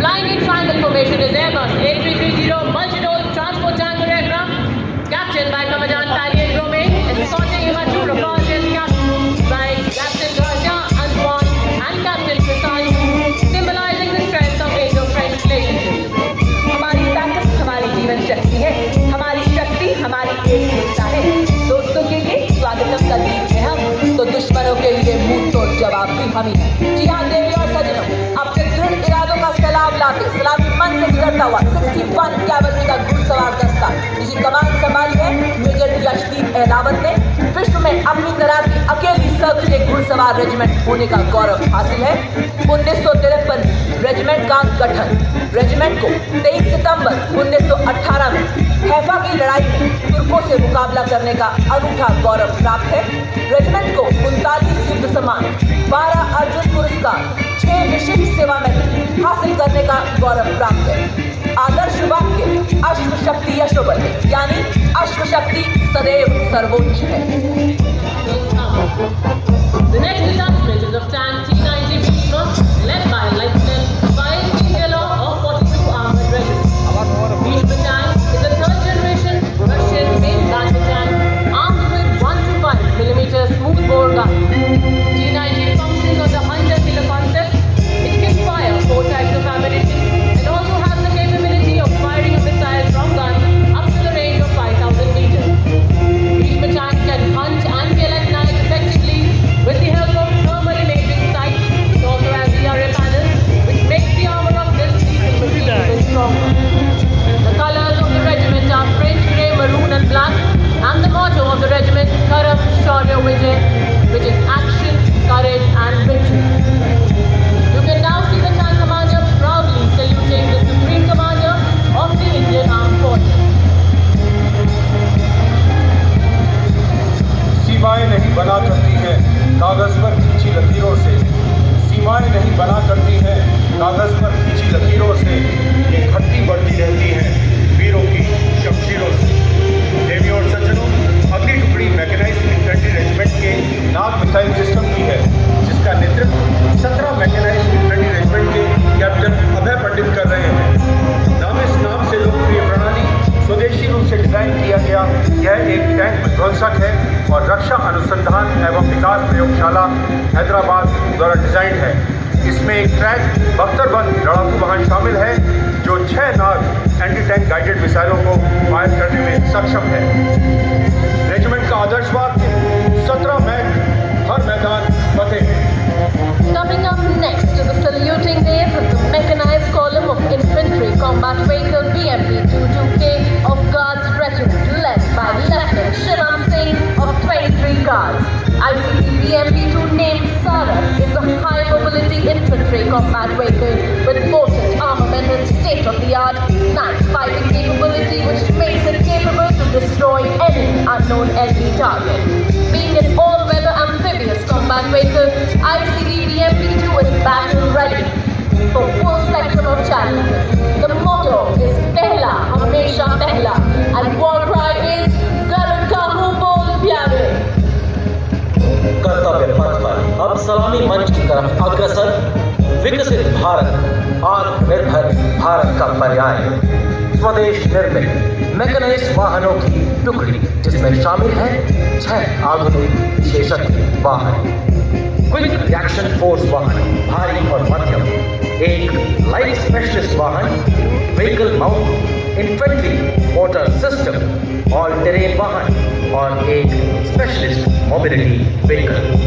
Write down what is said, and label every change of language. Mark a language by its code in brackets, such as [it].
[en] Flying in triangle formation is Airbus A330 multi-role transport tanker aircraft, captained by Commandant Talier Romain, escorting him to across his captain by Captain Raja Antoine and Captain Tristan, symbolizing the strength of Indo-French relations. [hi] हमारी ताकत हमारी जीवन शक्ति है, हमारी शक्ति हमारी एकता है। दोस्तों के लिए स्वागतम का गीत है हम, तो दुश्मनों के लिए मुंह तोड़ जवाब भी हम ही हैं। जी हाँ देवी और सजनों, अपने दृढ़ इरादों का सलाम लाते सलामी मन से गुजरता हुआ 61 कैवलरी का घुड़सवार दस्ता, जिसकी कमान संभाली है मेजर यशदीप एहलावत ने, विश्व में अपनी तरह की अकेली सर्किल पहले घुड़सवार रेजिमेंट होने का गौरव हासिल है। 1953 रेजिमेंट का गठन। रेजिमेंट को 23 सितंबर 1918 में हैफा की लड़ाई में तुर्कों से मुकाबला करने का अनूठा गौरव प्राप्त है। रेजिमेंट को 39 युद्ध सम्मान, 12 अर्जुन पुरस्कार, 6 विशिष्ट सेवा मेडल हासिल करने का गौरव प्राप्त है। आदर्श वाक्य अश्व शक्ति यशोबल, यानी अश्व शक्ति सदैव सर्वोच्च है। [en] The next detachment is of tank T-90 Bhishma, led by Lieutenant Vice General of 42 Armored Regiment. Bhishma tank is a third-generation Russian main battle tank armed with 125mm smoothbore gun. T-90 functions on the hunter-killer concept. It can fire 4 types of ammunition and also has the capability of firing a missile from gun up to the range of 5,000 meters. Bhishma tank can hunt and kill at night effectively with the help of thermal imaging sights. It also has ERA panels, which makes the armor of this lethal machine even stronger. The colors of the regiment are French grey, maroon and black, and the motto of the regiment, Karam Shaurya Vijay, which is action, courage and victory. You can now see the tank commander proudly saluting the Supreme Commander of the Indian Armed Forces. [hi] सीमाएं नहीं बना करती हैं कागज पर खींची लकीरों से। सीमाएं नहीं बना करती हैं कागज पर खींची लकीरों से। ये घटती बढ़ती रहती हैं वीरों की शमशीरों से। देवियों और सज्जनों, अगली टुकड़ी मैकेनाइज्ड इन्फेंट्री रेजिमेंट के नाग मिसाइल सिस्टम की है, जिसका नेतृत्व 17 मैकेनाइज्ड इन्फेंट्री रेजिमेंट के कैप्टन अभय पंडित कर रहे हैं। नाम से लोकप्रिय प्रणाली स्वदेशी रूप से डिजाइन किया गया यह एक टैंक विध्वंसक है और रक्षा अनुसंधान एवं विकास प्रयोगशाला हैदराबाद द्वारा डिजाइन है। इसमें एक ट्रैक बख्तरबंद लड़ाकू वाहन शामिल है जो 6 नाग एंटी टैंक गाइडेड मिसाइलों को फायर करने में सक्षम है। रेजिमेंट का आदर्श वाक्य 17 मैच हर मैदान फतेह। [en] Coming up next to the saluting days is the mechanized column of infantry combat vehicle BMP-22K of Guards Regiment, led by Lieutenant Shivam Singh of 23 Guards. ICT BMP-2 named Saras is a high-mobility infantry combat vehicle with potent armament and state-of-the-art night fighting capability, which makes it capable to destroy any unknown enemy target. Being an all-weather amphibious combat vehicle, ICT BMP-2 is battle ready for full spectrum of challenges. The motto is [hi] Pehla, Hamesha Pehla, [en] and war cry is Garud Kahu Bol Pyare. [hi] कर्तव्य पथ पर अब सलामी मंच की तरफ अग्रसर विकसित भारत, आत्मनिर्भर भारत का पर्याय। स्वदेश निर्मित मैकेनाइज्ड वाहनों की टुकड़ी, जिसमें शामिल है 6 आधुनिक विशेषज्ञ वाहन, क्विक रिएक्शन फोर्स वाहन भारी और मध्यम, एक लाइट स्पेशलिस्ट वाहन, vehicle mount infantry motor system all terrain वाहन और एक स्पेशलिस्ट मोबिलिटी व्हीकल।